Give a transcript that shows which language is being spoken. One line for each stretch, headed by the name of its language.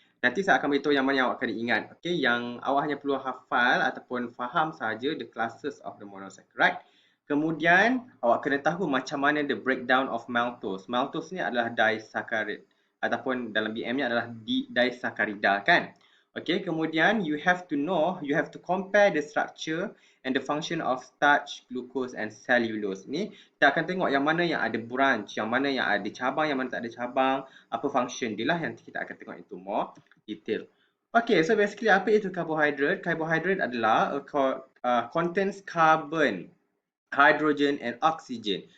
Malay: Nanti saya akan beritahu yang mana yang awak kena ingat. Okay, yang awak hanya perlu hafal ataupun faham saja
English: the classes of the monosaccharide.
Malay: Kemudian awak kena tahu macam mana
English: the breakdown of maltose.
Malay: Maltose ni adalah disaccharide ataupun dalam BM-nya adalah disaccharida kan.
English: Okay,
Malay: kemudian
English: you have to compare the structure and the function of starch, glucose and cellulose.
Malay: Ni kita akan tengok yang mana yang ada branch, yang mana yang ada cabang, yang mana tak ada cabang, apa function dia lah yang kita akan tengok itu
English: more detail. Okay, so basically
Malay: apa itu
English: carbohydrate? Carbohydrate
Malay: adalah
English: contains carbon, hydrogen and oxygen.